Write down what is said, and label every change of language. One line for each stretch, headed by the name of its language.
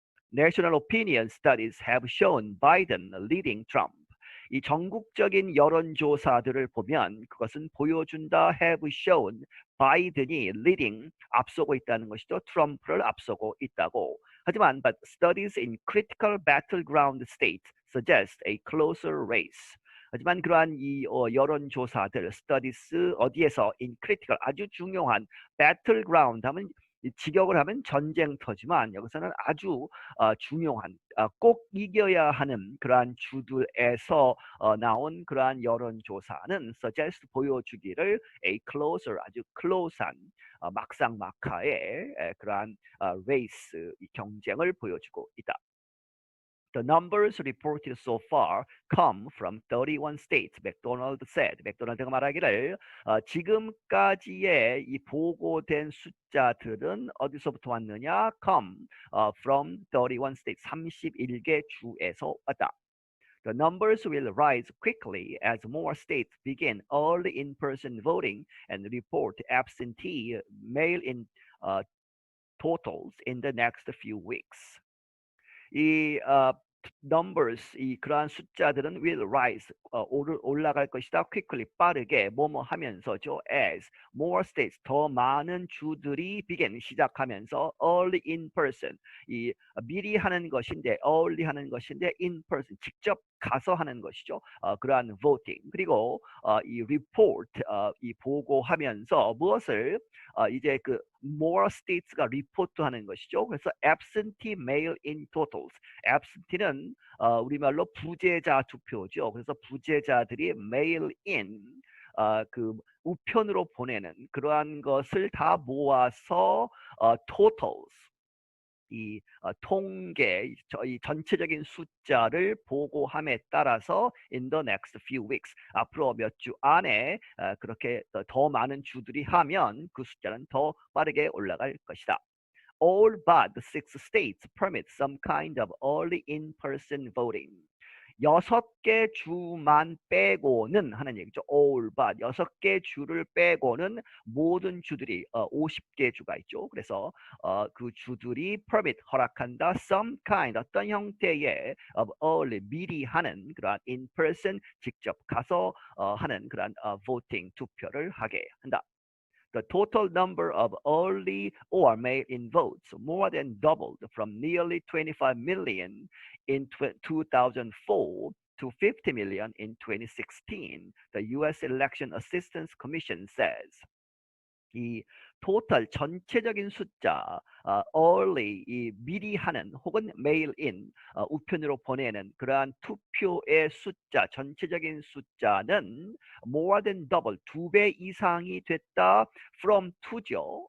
English: National opinion studies have shown Biden leading Trump.
Korean: 이 전국적인 여론조사들을 보면 그것은 보여준다
English: have shown
Korean: 바이든이
English: leading
Korean: 앞서고 있다는 것이죠. 트럼프를 앞서고 있다고. 하지만
English: but studies in critical battleground states suggest a closer race.
Korean: 하지만 그러한 이 여론조사들 studies 어디에서
English: in critical
Korean: 아주 중요한 battleground 하면 직역을 하면 전쟁터지만 여기서는 아주 중요한 꼭 이겨야 하는 그러한 주들에서 나온 그러한 여론조사는 suggest 보여주기를
English: a closer
Korean: 아주 close한 막상막하의 그러한 레이스 경쟁을 보여주고 있다.
English: The numbers reported so far come from 31 states, McDonald said.
Korean: 맥도날드가 말하기를 지금까지의 이 보고된 숫자들은 어디서부터 왔느냐?
English: Come from 31 states,
Korean: 31개 주에서 왔다.
English: The numbers will rise quickly as more states begin early in-person voting and report absentee mail-in totals in the next few weeks.
Korean: 이 numbers 이 그러한 숫자들은
English: will rise
Korean: 올라갈 것이다 quickly 빠르게 뭐뭐 하면서죠
English: as more states
Korean: 더 많은 주들이 begin 시작하면서
English: early in person
Korean: 이 미리 하는 것인데 early 하는 것인데 in person 직접 가서 하는 것이죠. 그러한 voting 그리고 이 report 이 보고하면서 무엇을 이제 그
English: more states
Korean: 가 리포트하는 것이죠. 그래서
English: absentee mail-in totals.
Korean: absentee는 우리말로 부재자 투표죠. 그래서 부재자들이 mail-in 그 우편으로 보내는 그러한 것을 다 모아서 totals 이 통계, 이 전체적인 숫자를 보고함에 따라서
English: in the next few weeks
Korean: 앞으로 몇 주 안에 그렇게 더 많은 주들이 하면 그 숫자는 더 빠르게 올라갈 것이다.
English: All but 6 states permit some kind of early in-person voting.
Korean: 6개 주만 빼고는 하는 얘기죠. all but 6개 주를 빼고는 모든 주들이 50개 주가 있죠. 그래서 그 주들이 permit 허락한다
English: some kind
Korean: 어떤 형태의
English: of early
Korean: 미리 하는 그러한 in-person 직접 가서 하는 그러한 voting 투표를 하게 한다.
English: The total number of early or mail-in votes more than doubled from nearly 25 million in 2004 to 50 million in 2016, the U.S. Election Assistance Commission says.
Korean: 이 토탈 전체적인 숫자 early 이 미리 하는 혹은 mail in 우편으로 보내는 그러한 투표의 숫자 전체적인 숫자는
English: more than double
Korean: 2배 이상이 됐다 from to죠.